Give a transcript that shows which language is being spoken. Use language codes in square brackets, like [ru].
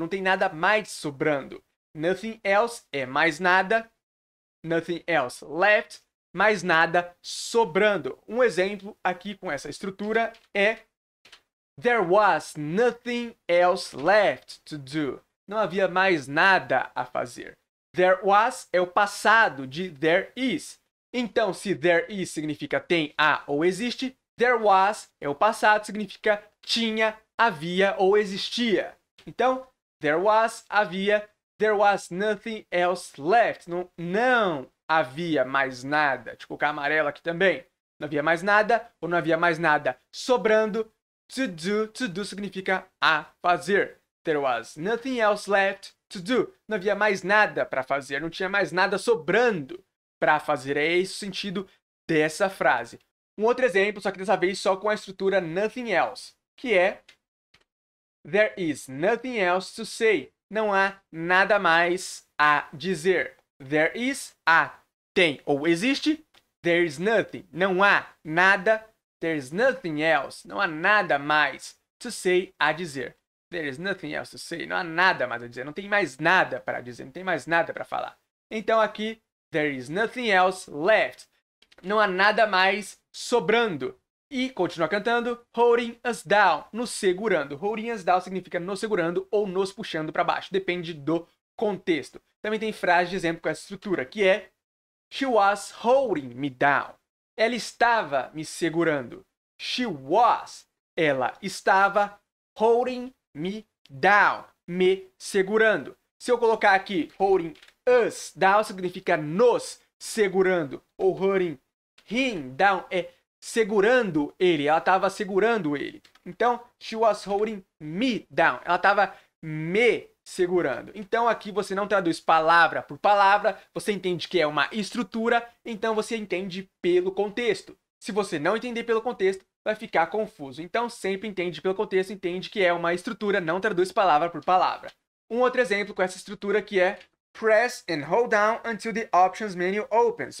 [pt] Não tem nada mais sobrando. [en] Nothing else [pt] é mais nada. [en] Nothing else left, [pt] mais nada sobrando. Um exemplo aqui com essa estrutura é [en] There was nothing else left to do. [pt] Não havia mais nada a fazer. [en] There was [pt] é o passado de [en] there is. [pt] Então, se [en] there is [pt] significa tem, há ou existe, [en] there was [pt] é o passado, significa tinha, havia ou existia. Então, there was, havia, [en] there was nothing else left. [pt] Não havia mais nada. Deixa eu colocar amarelo aqui também. Não havia mais nada ou não havia mais nada sobrando. [en] To do [pt] significa a fazer. [en] There was nothing else left to do. [pt] Não havia mais nada para fazer, não tinha mais nada sobrando para fazer. É esse o sentido dessa frase. Um outro exemplo, só que dessa vez só com a estrutura [en] nothing else, [pt] que é [en] There is nothing else to say. [pt] Não há nada mais a dizer. There is, há, tem ou existe. [en] There's nothing. [pt] Não há nada. [en] There's nothing else. [pt] Não há nada mais [en] to say, [pt] a dizer. [en] There's nothing else to say. [pt] Não há nada mais a dizer. Não tem mais nada para dizer. Não tem mais nada para falar. Então aqui, [en] there is nothing else left. [pt] Não há nada mais sobrando. E continua cantando, [en] holding us down, [pt] nos segurando. [en] Holding us down [pt] significa nos segurando ou nos puxando para baixo. Depende do contexto. Também tem frase de exemplo com essa estrutura, que é [en] She was holding me down. [pt] Ela estava me segurando. [en] She was. [pt] Ela estava [en] holding me down. [pt] Me segurando. Se eu colocar aqui [en] holding us down, [pt] significa nos segurando. Ou [en] holding him down [pt] é segurando ele. Ela estava segurando ele. Então, [en] she was holding me down. [pt] Ela estava me segurando. Então, aqui você não traduz palavra por palavra. Você entende que é uma estrutura. Então, você entende pelo contexto. Se você não entender pelo contexto, vai ficar confuso. Então, sempre entende pelo contexto. Entende que é uma estrutura. Não traduz palavra por palavra. Um outro exemplo com essa estrutura que é [en] Press and hold down until the options menu opens.